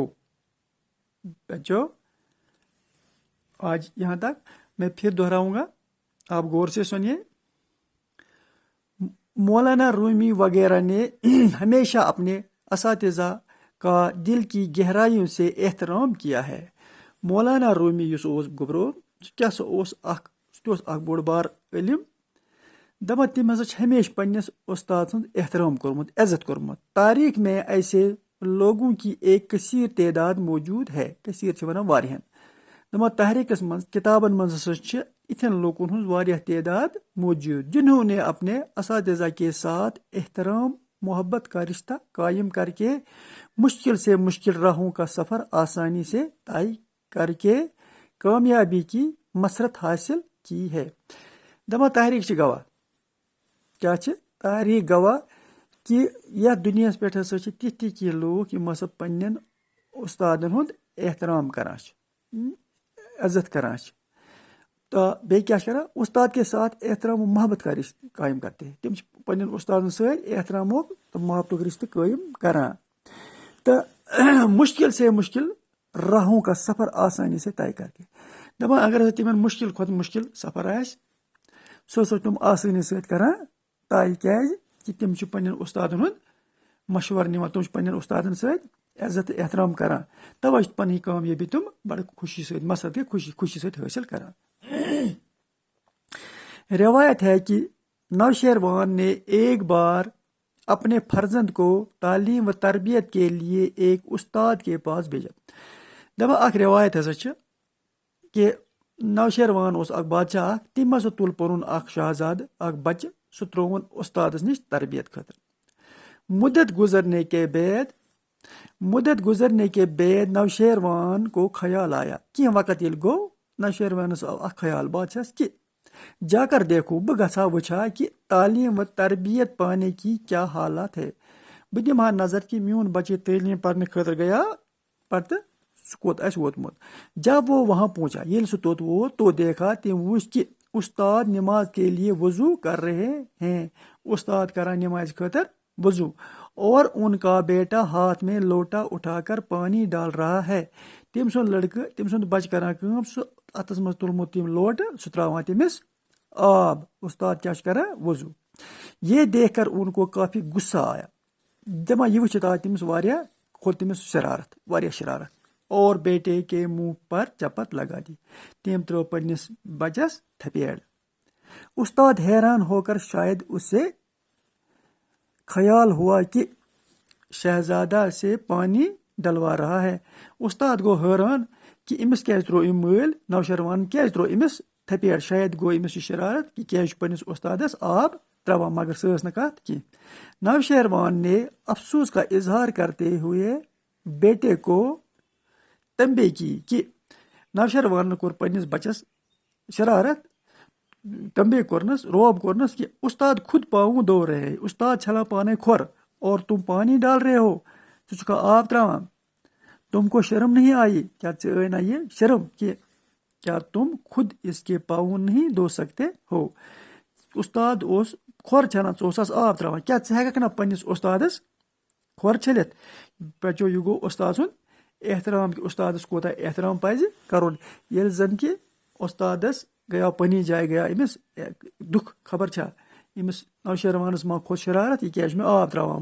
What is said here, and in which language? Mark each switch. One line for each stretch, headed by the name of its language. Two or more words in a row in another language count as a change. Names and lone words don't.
Urdu: بچوں، آج یہاں تک. میں پھر دہراؤں گا، آپ غور سے سنیے. مولانا رومی وغیرہ نے ہمیشہ اپنے اساتذہ کا دل کی گہرائیوں سے احترام کیا ہے.
Kashmiri: مولانا رومی یس گبرو اخ بوڑ بار علم دپان تم ہسا ہمیشہ پننس استاد سن احترام کورمت، عزت کورمت.
Urdu: تاریخ میں ایسے لوگوں کی ایک کثیر تعداد موجود ہے.
Kashmiri: کثیر چھ ونان واریاہن. دپان تحریکس من کتابن من ہسا چھ اتھن لوکن ہنز واریاہ تعداد موجود
Urdu: جنہوں نے اپنے اساتذہ کے ساتھ احترام، محبت کا رشتہ قائم کر کے مشکل سے مشکل راہوں کا سفر آسانی سے طے کر کے کامیابی کی مسرت حاصل کی ہے.
Kashmiri: دپان تحریک چھ گواہ. کیا چھ؟ تحریک گواہ کہ یتھ دنیا پہ ہسا چھ تِتھ کینٛہہ لوٗکھ یِم ہسا پننٮ۪ن استادن ہُنٛد احترام کران چھ، عزت کران چھ. تو بیٚیہِ کیٛاہ کران؟
Urdu: استاد کے ساتھ احترام و محبت کا رشتہ قائم کرتے ہیں.
Kashmiri: تم پننٮ۪ن استادن سۭتۍ احترامُک تہٕ محبتُک رشتہٕ قٲیِم کران تہٕ
Urdu: مشکل سے مشکل راہوں کا سفر آسانی سے طے کر کے.
Kashmiri: دپان اگر ہسا تمن مشکل کھۄتہٕ مشکل سفر آسہِ سُہ ہسا تم آسٲنی سۭتۍ کران طے. کیازِ کہ تم چھ پننٮ۪ن استادن ہُنٛد مشورٕ نِوان، تم چھ پننٮ۪ن استادن سۭتۍ عزت تہٕ احترام کران. توے چھ پنٕنۍ کامیٲبی تم بڑٕ خوشی سۭتۍ مسرت کے خوشی سۭتۍ حٲصل کران.
Urdu: روایت ہے کہ نوشیروان نے ایک بار اپنے فرزند کو تعلیم و تربیت کے لیے ایک استاد کے پاس بھیجا.
Kashmiri: دپان اکھ روایت ہسا چھ کہ نوشیروان اوس اکھ بادشاہ اکھ، تٔمۍ ہسا تُل پنُن اکھ شہزادٕ، اکھ بچہ، سُہ ترٛووُن استادس نش تربیت خٲطرٕ.
Urdu: مدت گزرنے کے بعد نوشیروان کو خیال آیا.
Kashmiri: کینٛہہ وقت ییٚلہِ گوٚو نوشیروانس آو اکھ خیال بادشاہس کہ
Urdu: جا کر دیکھو،
Kashmiri: بہٕ گژھا وٕچھا
Urdu: کہ تعلیم و تربیت پانے کی کیا حالات ہے.
Kashmiri: بہٕ دِمہٕ ہا نظر کہ میون بچہ تعلیٖم پرنہٕ خٲطرٕ گیا پتہٕ سُہ کوٚت آسہِ ووتمُت.
Urdu: جب وہ وہاں پہنچا،
Kashmiri: ییٚلہِ سُہ توٚت ووت
Urdu: تو دیکھا،
Kashmiri: تٔمۍ وٕچھ
Urdu: کہ استاد نماز کے لیے وضو کر رہے ہیں.
Kashmiri: استاد کران نماز خٲطرٕ وضو
Urdu: اور ان کا بیٹا ہاتھ میں لوٹا اٹھا کر پانی ڈال رہا ہے.
Kashmiri: تم سُنٛد لڑکہٕ تم سُنٛد بچہ کران کٲم سُہ اتھس منٛز تُلمُت تم لوٹہٕ سُہ تراوان تٔمِس آب. استاد کیا چھُ کران وضو.
Urdu: یہ دیکھ کر ان کو کافی غصہ آیا.
Kashmiri: دپان یہ وٕچھِتھ آو تٔمِس واریاہ کھوٚت تٔمِس شرارت واریاہ شرارت.
Urdu: اور بیٹے کے منہ پر چپت لگا دی.
Kashmiri: تم ترٲو پننس بچس تھپیڑ.
Urdu: استاد حیران ہو کر شاید اسے خیال ہوا کہ شہزادہ سے پانی ڈلوا رہا ہے.
Kashmiri: استاد گو حیران کہ امس کیازِ ترٛوو أمۍ مٲلۍ نوشروان کیازِ ترٛوو أمِس تھپیڑ. شاید گو أمِس یہِ شرارت کہ کیازِ چھُ پننس استادس آب تراوان. مگر سۄ ٲس نہٕ کتھ کینٛہہ.
Urdu: نوشیروان نے افسوس کا اظہار کرتے ہوئے بیٹے کو تنبیہ کی کہ
Kashmiri: نوشیروان کوٚر پننس بچس شرارت تنبیہ کورنس روب کورنس
Urdu: کہ استاد خود پاؤں دھو رہے ہیں.
Kashmiri: استاد چھلان پانے کھور
Urdu: اور تم پانی ڈال رہے ہو.
Kashmiri: ژٕ چھُکھا آب تراوان.
Urdu: تم کو شرم نہیں آئی.
Kashmiri: کیا ژےٚ آئی نا یہ شرم کہ
Urdu: کیا تم خود اس کے پاؤں نہیں دھو سکتے ہو.
Kashmiri: استاد اوس کھور چھلان ژٕ اوسس آب تراوان. کیا ژٕ ہیٚککھ نا پننس استادس کھور چھلِتھ. بچو یہ گو استاد سُنٛد احترام کہ استادس کوتاہ احترام پزِ کرُن. ییٚلہِ زن کہ استادس گیا پنی جایہِ گیا أمِس دُکھ خبر چھا أمِس نوشیروانس ما کھوٚت شرارت یہِ کیازِ چھُ مےٚ آب تراوان.